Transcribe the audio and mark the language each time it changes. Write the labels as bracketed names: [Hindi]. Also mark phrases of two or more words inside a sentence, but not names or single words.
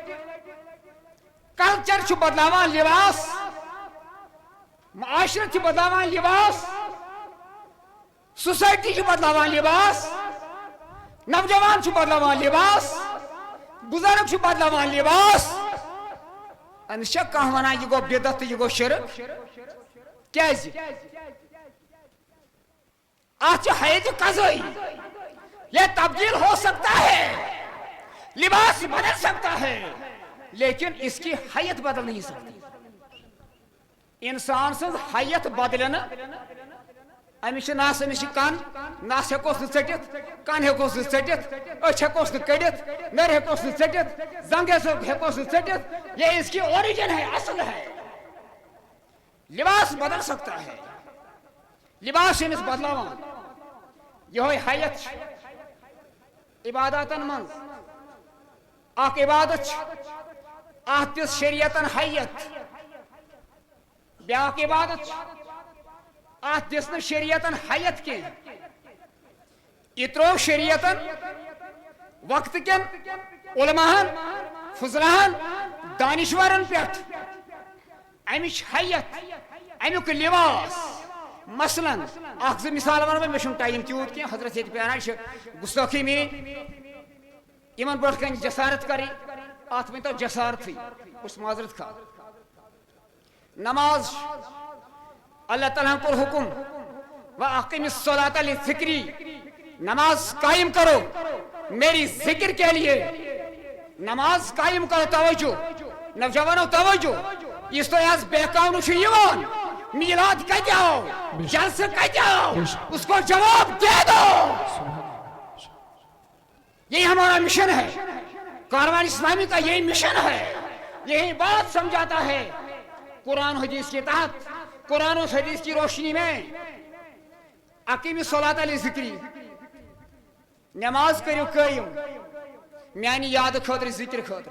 [Kashmiri] کلچر چھ بدلاوان لباس، معاشرت چھ بدلاوان لباس، سوسائٹی چھ بدلاوان لباس، نوجوان چھ بدلاوان لباس، بزرگ چھ بدلاوان لباس. امس چھ کانٛہہ ونان یہ گو بدعت تہٕ یہ گو شرک. کیازِ؟ ات چھ حیت قضائی. [Urdu] یہ تبدیل ہو سکتا ہے، لباس بدل سکتا ہے، لیکن اس کی حیت بدل نہیں سکتی. [Kashmiri] انسان سن حیت بدلن امس نس امس کن نس ہیکوس ٹھٹھ، کن ہیکوس ٹھٹھ، اچھ ہیکوس کڑت، نر ہیکوس ٹھٹھ، زنگ ہیکوس ٹھٹھ. [Urdu] یہ اس کی اوریجن ہے، اصل ہے. لباس بدل سکتا ہے، لباس [Kashmiri] امس بدلاوان. یہ حیت عباداتن من اخ عبادت ات دس شریعتن حیت، بیاکھ عبادت ات دس نا شریعتن حیت کی. یہ ترو شریعتن وقت کن علماءن فضلہن دانشورن پہ امچ حیت، امیک لباس. مثلا اخ زٕ مثال ونو مے چھُنہٕ ٹایم تیوٗت کینٛہہ، حضرت ییٚتہِ پیاران چھِ گُستٲخی میٖنۍ. یمن برٛونٛٹھ کنہِ جسارت کرٕنۍ، اتھ ؤنۍتو جسارتھٕے، بہٕ چھُس معذرت خواہ. نماز اللہ تعالیٰ کوٚر حکم [Arabic] وَأَقِمِ الصَّلَاةَ لِذِكْرِي، [Urdu] نماز قائم کرو میری ذکر کے لیے. نماز قائم کرو. توجہ نوجوانو، توجہ. [Kashmiri] اس تو آز بہکاونہٕ چھُ یِوان میلاد کتہِ آو، جلسہ کتہِ آو، [Urdu] اس کو جواب دے دو. یہی ہمارا مشن ہے، کاروان اسلامی کا یہی مشن ہے. یہی بات سمجھاتا ہے قرآن حدیث کے تحت. قرآن و حدیث کی روشنی میں [Arabic] اقیم الصلاۃ لذکری، [Kashmiri] نماز کریو قائم میانی یاد خاطر، ذکر خاطر.